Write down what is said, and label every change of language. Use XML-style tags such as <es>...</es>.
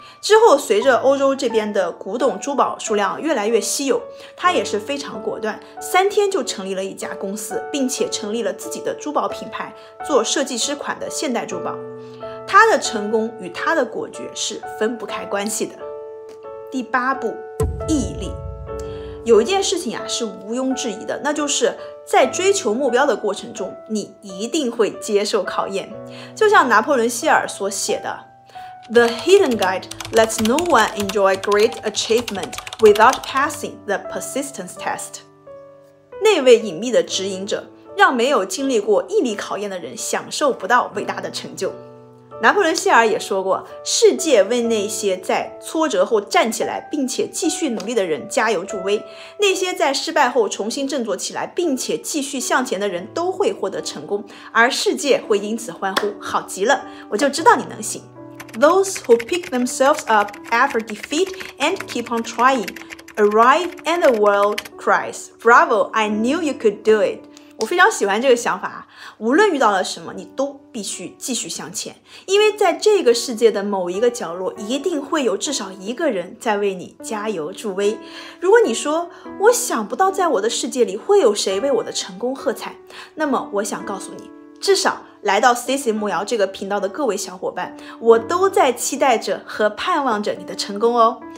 <zh>之后随着欧洲这边的古董珠宝数量越来越稀有，他也是非常果断，3天就成立了一家公司，并且成立了自己的珠宝品牌，做设计师款的现代珠宝。他的成功与他的果决是分不开关系的。第8步，毅力。有一件事情是毋庸置疑的，那就是在追求目标的过程中，你一定会接受考验。就像拿破仑希尔所写的，</zh> <en>The hidden guide lets no one enjoy great achievement without passing the persistence test.</en> <zh>那位隐秘的指引者，让没有经历过毅力考验的人享受不到伟大的成就。拿破仑希尔也说过，世界为那些在挫折后站起来并且继续努力的人加油助威，那些在失败后重新振作起来并且继续向前的人都会获得成功，而世界会因此欢呼，好极了，我就知道你能行。</zh> <en>Those who pick themselves up after defeat and keep on trying arrive and the world cries, Bravo, I knew you could do it.</en> <zh>我非常喜欢这个想法，无论遇到了什么，你都必须继续向前，因为在这个世界的某一个角落，一定会有至少一个人在为你加油助威。如果你说，我想不到在我的世界里会有谁为我的成功喝彩，那么我想告诉你，至少来到 Stacy 木瑶这个频道的各位小伙伴，我都在期待着和盼望着你的成功哦。</zh>